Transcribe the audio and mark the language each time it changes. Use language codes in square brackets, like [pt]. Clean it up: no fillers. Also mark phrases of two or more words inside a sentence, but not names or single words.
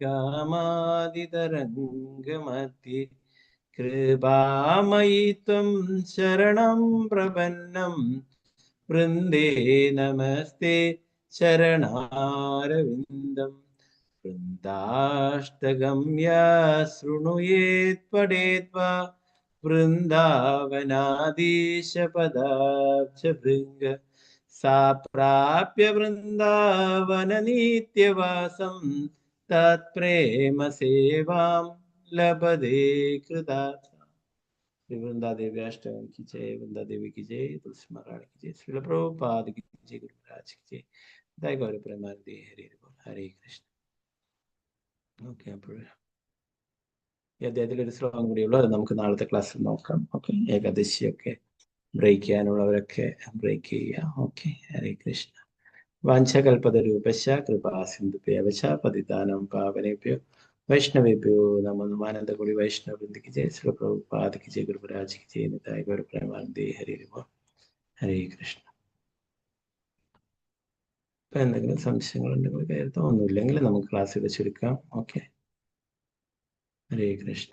[sa] കാമാദിതരംഗമധ്യേ കൃപാമയി ത്വം ശരണം പ്രപന്നം വൃന്ദേ നമസ്തേ ചരണാരവിന്ദം വൃന്ദാഷ്ടഗമ്യ ശൃണുയേത് പഠേത്വാ വൃന്ദാവനാദീശപദാബ്ജഭൃംഗ സാ പ്രാപ്യ വൃന്ദാവനനിത്യവാസം തത്പ്രേമ സേവാം वल्लभदे कृतार्थ। [hi] श्री वृंदा देवी अष्टम की जय, वृंदा देवी की जय, तुलसी महारानी की जय, श्रील प्रभुपाद की जय, गुरु महाराज की जय। जय गौर प्रेमानंदी। हरे हरे कृष्ण. [ml] ഓക്കെ, അപ്പോൾ ഈ അദ്ദേഹത്തിലൊരു ശ്ലോകം കൂടിയുള്ളൂ, അത് നമുക്ക് നാളത്തെ ക്ലാസ്സിൽ നോക്കാം. ഓക്കെ, ഏകാദശിയൊക്കെ ബ്രേക്ക് ചെയ്യാനുള്ളവരൊക്കെ ബ്രേക്ക് ചെയ്യുക. [sa] ഓക്കെ, ഹരേ കൃഷ്ണ. വാഞ്ചകൽപതരൂപശ കൃപാ സിന്ധുഭ്യവശ പതിതാനം പാവനേഭ്യോ വൈഷ്ണവേഭ്യോ നമോ നമഃ. [ml] ആനന്ദകൂടി വൈഷ്ണവ വൃന്ദയ്ക്ക് ജയ, ശ്രീ പ്രഭുപാദയ്ക്ക് ജയ, ഗുരുരാജിക്ക് ജയ, നിതായ ഗൗര പ്രേമാനന്ദേ. [sa] ഹരേ ഹരേ കൃഷ്ണ. [ml] ഇപ്പൊ എന്തെങ്കിലും സംശയങ്ങളുണ്ടെങ്കിൽ കരുതോ, ഒന്നുമില്ലെങ്കിൽ നമുക്ക് ക്ലാസ് ഇവിടെ ചുരുക്കാം. ഓക്കെ, ഹരേ കൃഷ്ണ.